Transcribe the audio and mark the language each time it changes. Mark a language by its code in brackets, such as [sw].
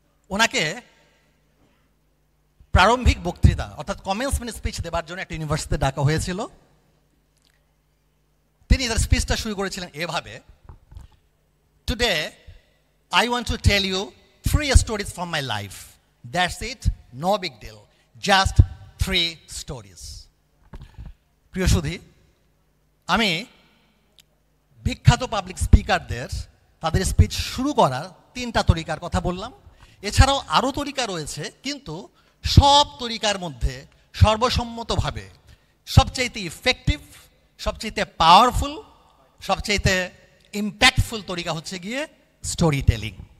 [bn] ওনাকে প্রারম্ভিক বক্তৃতা অর্থাৎ কমেন্সমেন্ট স্পিচ দেবার জন্য একটা ইউনিভার্সিটিতে ডাকা হয়েছিল। তিনি তার স্পিচটা শুরু করেছিলেন এভাবে: [en] Today I want to tell you 3 stories from my life. That's it, no big deal, just 3 stories. [bn] প্রিয় সুধী, আমি বিখ্যাত পাবলিক স্পিকারদের তাদের স্পিচ শুরু করার 3টা তরিকার কথা বললাম। এছাড়াও আরও তরিকা রয়েছে, কিন্তু সব তরিকার মধ্যে সর্বসম্মতভাবে সবচাইতে ইফেক্টিভ, সবচাইতে পাওয়ারফুল, সবচাইতে ইম্প্যাক্টফুল তরিকা হচ্ছে গিয়ে স্টোরি টেলিং।